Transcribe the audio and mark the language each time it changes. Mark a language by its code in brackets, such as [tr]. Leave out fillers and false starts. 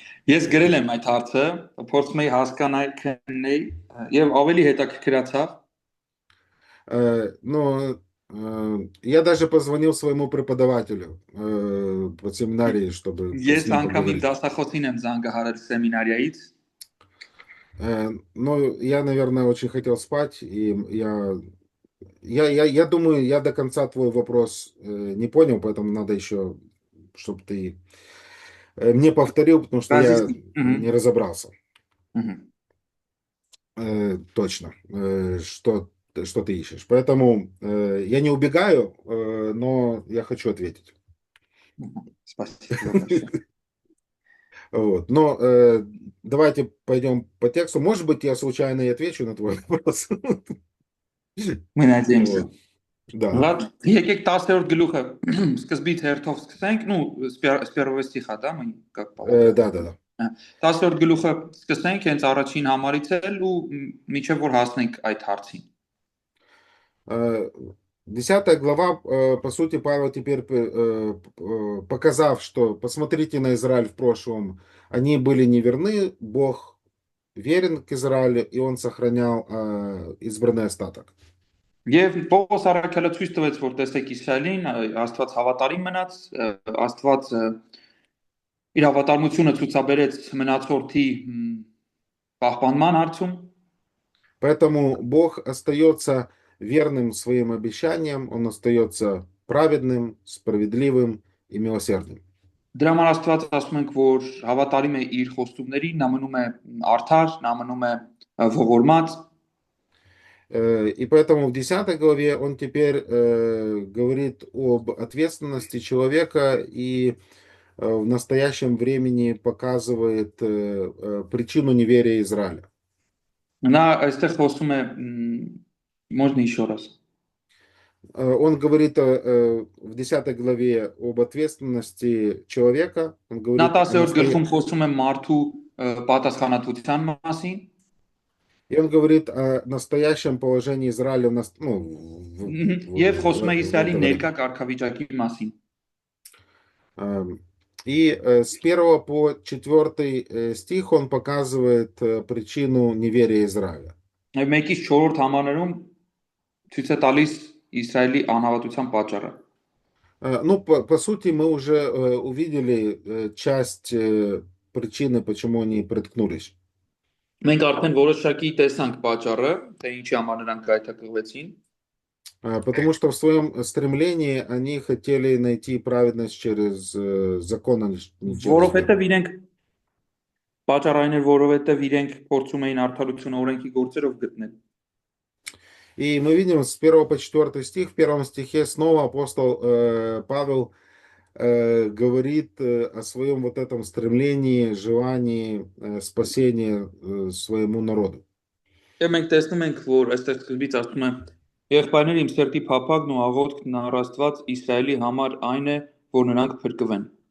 [hy] Ես գրել եմ այդ հարցը, փորձում էի հասկանալ, քննել եւ ավելի հետաքրքրացավ։ [ru] Но я даже позвонил своему преподавателю по семинарии, чтобы [hy] Ես անգամ դասախոսին եմ զանգահարել սեմինարիայից։ [ru] Но я, наверное, очень хотел спать, и я думаю, я до конца твой вопрос не понял, поэтому надо еще, чтобы ты мне повторил, потому что я не разобрался. Точно, что ты ищешь. Поэтому я не убегаю, но я хочу ответить. Спасибо. Вот. Но давайте пойдем по тексту. Может быть, я случайно и отвечу на твой вопрос. Мы надеемся. Да. Ладно, [hy] եկեք 10-րդ գլուխը սկզբից հերթով սկսենք, [ru] с первого стиха, да, мы как по. Да. [hy] 10-րդ գլուխը սկսենք հենց առաջին համարից էլ ու միջև որ հասնենք այդ հարցին։ [ru] 10 глава, по сути, Павел теперь, показав, что посмотрите на Израиль в прошлом, они были неверны, Бог верен к Израилю, и он сохранял избранный остаток. [hy] Եվ Պողոս Առաքյալը ցույց տվեց, որ տեսեք Իսրայելին, Աստված հավատարիմ մնաց, Աստված իր հավատարմությունը ցուցաբերեց մնացորդի պահպանման հարցում։ [ru] Поэтому Бог остается верным своим обещаниям, он остается праведным, справедливым и милосердным. [hy] Դրա համար Աստված ասում ենք, որ հավատարիմ է իր խոստումներին, նա մնում է արդար, նա մնում է ողորմած։ [ru] И поэтому в 10 главе он теперь говорит об ответственности человека и в настоящем времени показывает причину неверия Израиля. [hy] Նա այստեղ խոսում է [ru] можно еще раз. Он говорит в 10 главе об ответственности человека. Он говорит [hy] Նա 10-րդ գլխում խոսում է մարդու պատասխանատվության մասին. [ru] И он говорит о настоящем положении Израиля [hy] Եվ խոսում է Իսրայելի ներկա կարգավիճակի մասին. [ru] И с 1 по 4 стих он показывает причину неверия Израиля. [hy] Եվ 1-ից 4 համարներում ցույց է տալիս Իսրայելի անհավատության պատճառը. [ru] Ну, по сути, мы уже увидели часть причины, почему они приткнулись. [hy] Մենք արդեն որոշակի տեսանք պատճառը, թե ինչի համար նրանք գայթակղվեցին, [ru] Потому что в своем стремлении они хотели найти праведность через закон, а не через веру. [hy] որովհետև իրենք պատճառային էր, որովհետև իրենք փորձում էին արդարությունը օրենքի գործերով գտնել։ [ru] И мы видим с 1 по 4 стих, в 1 стихе снова апостол Павел говорит о своем вот этом стремлении, желании спасения своему народу. [hy] Եվ մենք տեսնում ենք, որ այստեղ սկզբից ասում է. Եղբայրներ, իմ սրտի փափագն ու աղոթքն առ Աստված Իսրայելի համար այն է, որ նրանք փրկվեն։